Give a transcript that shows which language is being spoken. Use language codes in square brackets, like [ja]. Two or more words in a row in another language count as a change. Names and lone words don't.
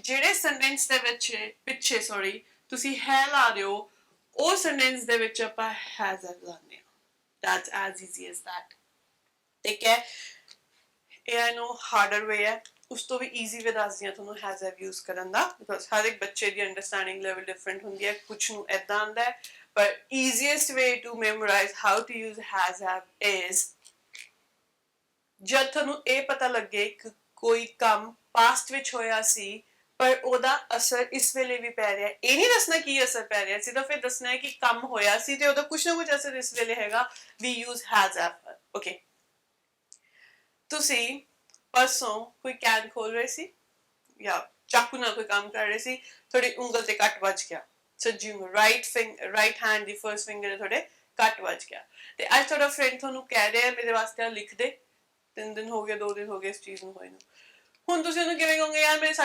[pa] ਜਿਹੜੇ ਸੈਂਟੈਂਸ ਦੇ ਵਿੱਚ ਪਿੱਛੇ ਸੌਰੀ ਤੁਸੀਂ ਹੈ ਲਾ ਰਹੇ ਹੋ ਉਹ ਸੈਂਟੈਂਸ ਦੇ ਵਿੱਚ ਆਪਾਂ [en] has have [pa] ਲਾਉਂਦੇ ਹਾਂ [en] that's as easy as that [pa] ਠੀਕ ਹੈ ਇਹ [en] I know harder way [pa] ਹੈ ਉਸ ਤੋਂ ਵੀ [en] easy way [pa] ਦੱਸਦੀ ਹਾਂ ਤੁਹਾਨੂੰ [en] has have use [pa] ਕਰਨ ਦਾ because ਹਰ ਇੱਕ ਬੱਚੇ ਦੀ [en] understanding level different [pa] ਹੁੰਦੀ ਹੈ ਕੁਝ ਨੂੰ ਏਦਾਂ ਆਉਂਦਾ ਹੈ [en] but easiest way to memorize how to use has have is [pa] ਜਦ ਤੁਹਾਨੂੰ ਇਹ ਪਤਾ ਲੱਗੇ ਕਿ ਕੋਈ ਕੰਮ ਪਾਸਟ ਵਿੱਚ ਹੋਇਆ ਸੀ ਪਰ ਉਹਦਾ ਅਸਰ ਇਸ ਵੇਲੇ ਵੀ ਪੈ ਰਿਹਾ ਇਹ ਨਹੀਂ ਦੱਸਣਾ ਕੀ ਅਸਰ ਪੈ ਰਿਹਾ ਸਿਰਫ ਇਹ ਦੱਸਣਾ ਹੈ ਕਿ ਕੰਮ ਹੋਇਆ ਸੀ ਤੇ ਉਹਦਾ ਕੁਝ ਨਾ ਕੁਝ ਅਸਰ ਇਸ ਵੇਲੇ ਹੈਗਾ [en] we use has have okay [pa] ਤੁਸੀਂ ਪਰਸੋਂ ਕੋਈ ਕੈਨ ਖੋਲ ਰਹੇ ਸੀ ਜਾਂ ਚਾਕੂ ਨਾਲ ਕੋਈ ਕੰਮ ਕਰ ਰਹੇ ਸੀ ਤੁਹਾਡੀ ਉਂਗਲ ਤੇ ਕੱਟ ਵੱਜ ਗਿਆ ਸੱਜੀ ਉਂਗਲ [en] right hand [pa] ਦੀ [en] first finger [pa] ਤੁਹਾਡੇ ਕੱਟ ਵੱਜ ਗਿਆ ਤੇ ਅੱਜ ਤੁਹਾਡਾ ਫਰੈਂਡ ਤੁਹਾਨੂੰ ਕਹਿ ਰਿਹਾ ਮੇਰੇ ਵਾਸਤੇ ਲਿਖ ਦੇ 3 ਦਿਨ ਹੋ ਗਏ 2 ਦਿਨ ਹੋ ਗਏ ਇਸ ਚੀਜ਼ ਨੂੰ ਹੋਏ ਨੂੰ ਹੁਣ ਤੁਸੀਂ ਉਹਨੂੰ ਕਿਵੇਂ ਕਹੋਗੇ ਯਾਰ ਮੇਰੇ